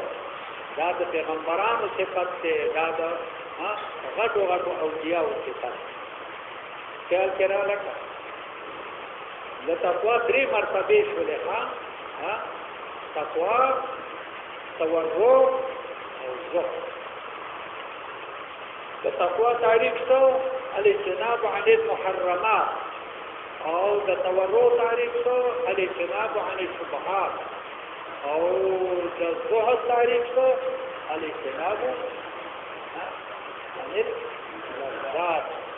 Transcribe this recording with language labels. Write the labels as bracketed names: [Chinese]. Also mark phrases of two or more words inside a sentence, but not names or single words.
[Pashto] دا د پیغمبرانو صفت دی، دا د غټو غټو اولیاءو صفت. خیال کې راغله که د تقوا 3 مرتبې شولې. تقوا، تورع او زهد. د تقوا تعریف څه؟ [Arabic] الاجتناب عن المحرمات. [Pashto] او د تورع تعریف څه؟ [Arabic] الاجتناب عن الشبهات. [Pashto] او د زهد تعریف څه؟ [Arabic] الاجتناب عن اللذات.